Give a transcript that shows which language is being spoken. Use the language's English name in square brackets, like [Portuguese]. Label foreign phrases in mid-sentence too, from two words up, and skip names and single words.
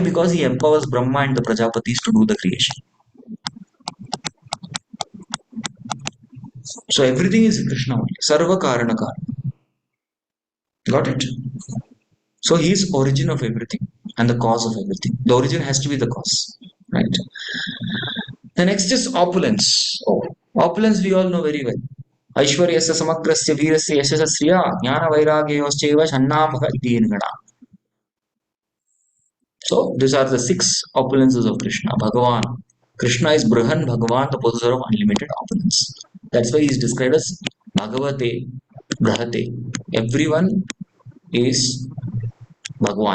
[English] Because he empowers Brahma and the Prajapatis to do the creation. So everything is Krishna only. [Sanskrit] सर्व कारण कारण. [English] Got it? So he is origin of everything and the cause of everything. The origin has to be the cause. Right? The next is opulence. Oh, opulence we all know very well. [Sanskrit] ऐश्वर्यस्य समक्रस्य वीर्यस्य यशसश्रिय ज्ञान वैराग्योश्चेव षण्णामह इति इङ्गना. [English] So these are the 6 opulences of Krishna. Bhagavan. Krishna is Brihan Bhagavan, the possessor of unlimited opulence. That's why he is described as Bhagavate, Brahate. Everyone is Bhagavan.